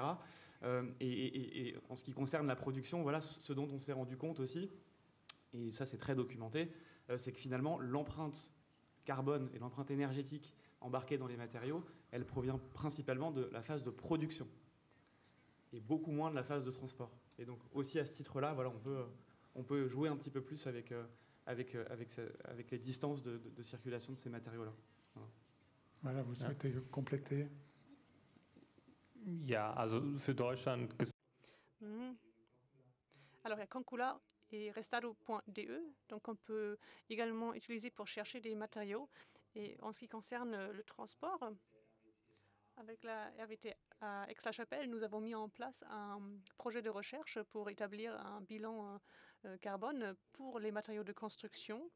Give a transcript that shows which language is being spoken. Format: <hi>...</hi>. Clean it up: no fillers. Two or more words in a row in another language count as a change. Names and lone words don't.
<fr>Et en ce qui concerne la production, voilà ce dont on s'est rendu compte aussi, et ça c'est très documenté, c'est que finalement l'empreinte carbone et l'empreinte énergétique embarquée dans les matériaux, elle provient principalement de la phase de production et beaucoup moins de la phase de transport. Et donc aussi à ce titre-là, voilà, on peut jouer un petit peu plus avec les distances de circulation de ces matériaux-là. Voilà, vous souhaitez compléter?</fr> <de>Ja, also für Deutschland.</de> <fr>Alors, il y a Concula et restado.de, donc on peut également utiliser pour chercher des matériaux. Et en ce qui concerne le transport, avec la RVT à Aix-la-Chapelle, nous avons mis en place un projet de recherche pour établir un bilan carbone pour les matériaux de construction.</fr>